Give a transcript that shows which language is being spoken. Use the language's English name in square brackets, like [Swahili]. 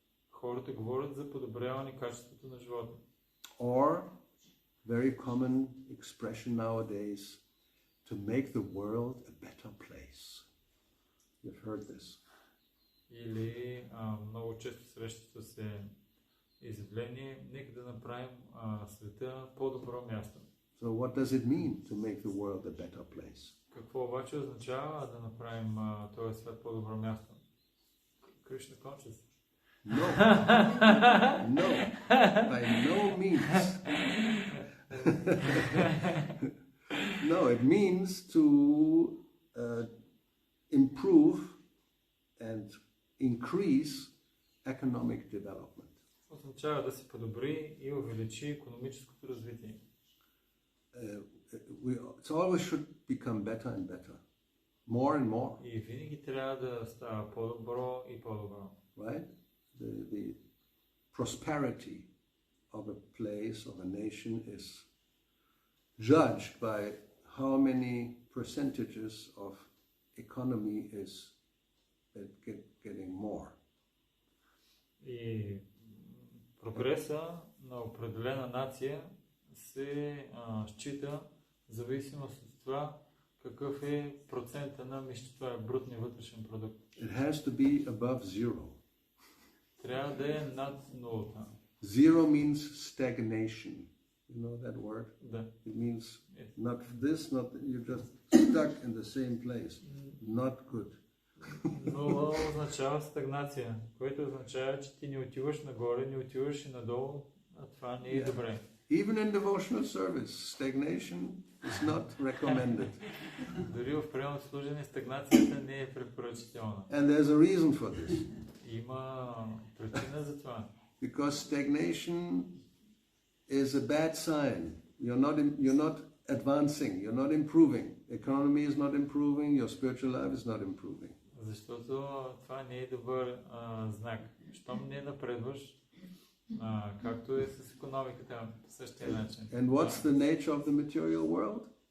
[Bulgarian] Хората говорят за подобряване качеството на живота. [English] Or, very common expression nowadays, to make the world a better place. You've heard this. [Bulgarian] Или много често срещата се изявление, нека да направим света по-добро място. [English] So what does it mean to make the world a better place? [Bulgarian] Какво обаче означава да направим този свят по-добро място? [English] Krishna conscious. No, no, by no means. No, it means to improve and increase economic development. [Bulgarian] Означава да се подобри и увеличи икономическото развитие. [English] It always should become better and better, more and more. [Bulgarian] И винаги трябва да става по-добро и по-добро. [English] Right? The prosperity of a place, of a nation is judged by how many percentages of economy is getting more. [Bulgarian] И прогреса на определена нация се счита в зависимост от това какъв е процента на мисля, брутния вътрешен продукт. [English] It has to be above zero. [Bulgarian] Трябва да е над нулата. [English] Zero means stagnation. You know that word? [Bulgarian] Да. [English] It means not this, not you're just stuck in the same place. Not good. [Bulgarian] Нула означава стагнация, което означава, че ти не отиваш нагоре, не отиваш и надолу, а това не е добре. [English] Even in devotional service, stagnation is not recommended. [Bulgarian] Дори в приемно служение стагнацията не е препоръчителна. [English] And there's a reason for this. [Bulgarian] Има причина за това. [English] Because stagnation is a bad sign. You're not advancing, you're not improving. Economy is not improving, your spiritual life is not improving. [Bulgarian] Защото това не е добър знак. Щом не напредваш, както е с икономиката по същия начин. [English] And what's the nature of the material world?